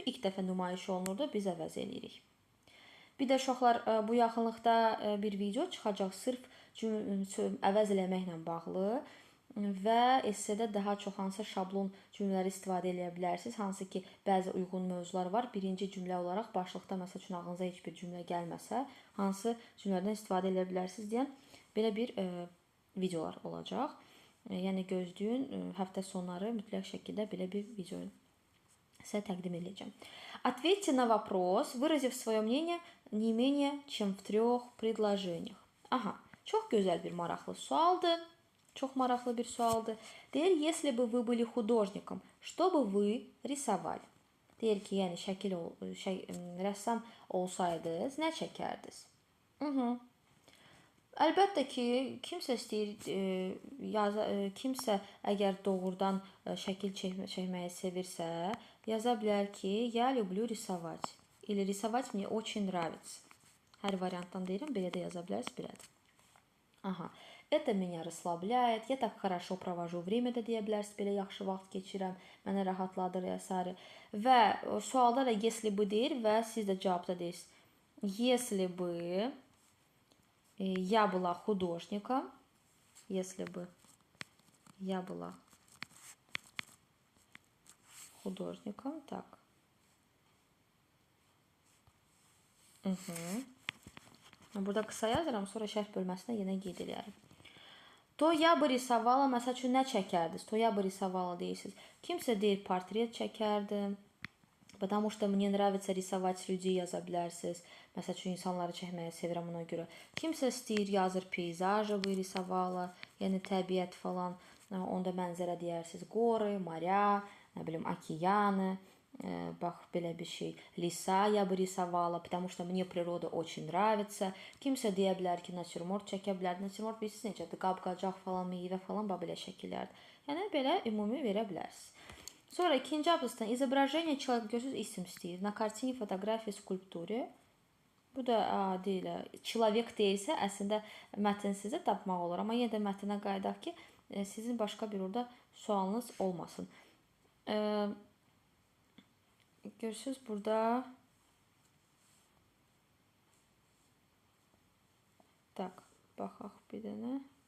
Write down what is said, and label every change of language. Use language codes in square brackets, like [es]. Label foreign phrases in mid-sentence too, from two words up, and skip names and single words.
[az] İlk dəfə nümayiş olunur, biz əvəz eləyirik. Bir də uşaqlar, bu yaxınlıqda bir video çıxacaq, sırf əvəz eləməklə bağlı və essedə daha çox hansı şablon cümlələri istifadə edə bilərsiniz, hansı ki, bəzi uyğun mövzular var. Birinci cümlə olaraq başlıqda, məsəl üçün, ağlınıza heç bir cümlə gəlməsə, hansı cümlələrdən istifadə edə bilərsiniz deyən belə bir videolar olacaq. Yəni, gözləyin, həftə sonları mütləq şəkildə belə bir video sizə təqdim edəcəm. [ru] Ответьте на вопрос, выразив свое мнение не менее чем в 3 предложениях. [az] Aha, çox gözəl bir maraqlı sualdır. Çox maraqlı bir sualdır. Deyir, [ru] если бы вы были художником, что бы вы рисовали? [az] Deyir ki, yəni rəssam olsaydınız, nə çəkərdiniz? Əlbəttə ki, kimsə istəyir, kimsə əgər doğrudan şəkil çəkməyi sevirsə, yaza bilər ki, [ru] я люблю рисовать. Или рисовать мне очень нравится. [az] Hər variantdan deyirəm, belə də yaza bilərsiniz, belədir. Aha, [ru] это меня расслабляет, я так хорошо провожу время [az] də deyə bilərsiniz, belə yaxşı vaxt keçirəm, mənə rahatladır, əsəri. Və sualda da [ru] если бы [az] deyir və siz də cavabda deyirsiniz. [ru] Если бы я была художником, если бы я была художником, так. [az] Burada qısa yazıram, sonra şərh bölməsinə yenə qeyd edərəm. [ru] То я бы рисовала, [az] məsəl üçün, nə çəkərdiniz? [ru] То я бы рисовала deyirsiniz. [az] Kimsə deyir, portret çəkərdim. [ru] Потому что мне nравится rисовать людей [az] yaza bilərsiniz. Məsəl üçün insanları çəkməyi sevirəm ona görə. Kimsə istəyir yazır peyzajı rисовала, yəni təbiət falan. Onda mənzərə deyərsiniz. [ru] Горы, моря, [az] nə bilim, океаны. Bax belə bir şey. [ru] Леса я бы рисовала, потому что мне природа очень nравится. [az] Kimsə deyə bilər ki, natürmort çəkə bilər. Natürmort bilirsiniz necədir? Qab-qacaq falan, meyvə falan belə şəkillərdir. Yəni belə ümumi verə bilərsiniz. Sonra ikinci abzasdan [ru] изображение человека, [az] görürsünüz, isim istəyir. [ru] На kартине, фотографии, скульптуре. [az] Bu da deyilə, человек deyilsə, əslində mətn sizə tapmaq olur. Amma yenə də mətnə qayıdaq ki, sizin başqa bir orada sualınız olmasın. Görürsünüz burada. Tak, baxaq bir dənə.